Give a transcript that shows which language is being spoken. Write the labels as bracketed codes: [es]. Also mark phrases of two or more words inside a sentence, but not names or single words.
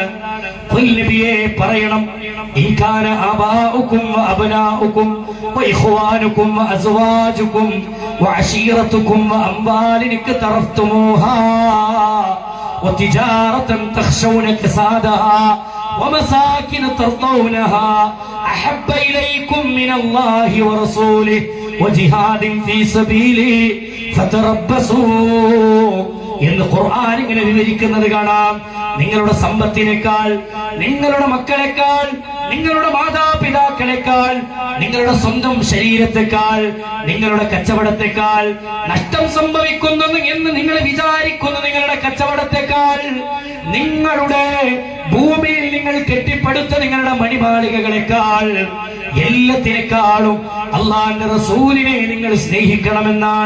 [ml] നബിയെ പറയണം, [ar] إن كان آباؤكم وأبناؤكم وإخوانكم وأزواجكم وعشيرتكم وأموال اقترفتموها وتجارة تخشون كسادها ومساكن ترضونها أحب إليكم من الله ورسوله وجهاد في سبيله فتربصوا [ml] എന്ന് ഖുർആൻ ഇങ്ങനെ വിവരിക്കുന്നത് കാണാം. നിങ്ങളുടെ സമ്പത്തിനേക്കാൾ, നിങ്ങളുടെ മക്കളെക്കാൾ, നിങ്ങളുടെ മാതാപിതാക്കളെക്കാൾ, നിങ്ങളുടെ സ്വന്തം ശരീരത്തെക്കാൾ, നിങ്ങളുടെ കച്ചവടത്തെക്കാൾ, നഷ്ടം സംഭവിക്കുന്നു എന്ന് നിങ്ങൾ വിചാരിക്കുന്ന നിങ്ങളുടെ കച്ചവടത്തെക്കാൾ, നിങ്ങളുടെ ഭൂമിയിൽ നിങ്ങൾ കെട്ടിപ്പടുത്ത നിങ്ങളുടെ മണിമാളികകളെക്കാൾ, എല്ലാത്തിനേക്കാളും അള്ളാഹുവിന്റെ റസൂലിനെ നിങ്ങൾ സ്നേഹിക്കണമെന്നാണ്.